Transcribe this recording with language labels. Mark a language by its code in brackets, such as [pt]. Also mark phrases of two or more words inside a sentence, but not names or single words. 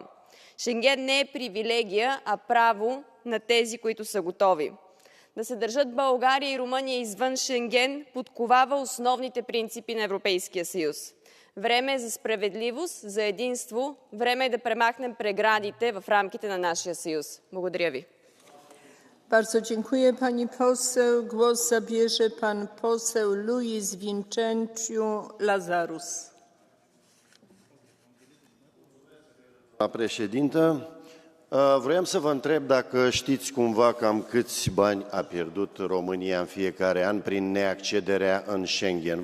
[bg] Шенген не е привилегия, а право на тези, които са готови. Да се държат България и Румъния извън Шенген подковава основните принципи на Европейския съюз. Време е за справедливост, за единство. Време е да премахнем преградите в рамките на нашия съюз. Благодаря ви. [pl] Bardzo dziękuję pani poseł. Głos zabierze pan poseł Luis Vincentiu Lazarus. [ro] Doamna președintă, vreau să vă întreb dacă știți cumva cam câți bani a pierdut România în fiecare an prin neaccederea în Schengen.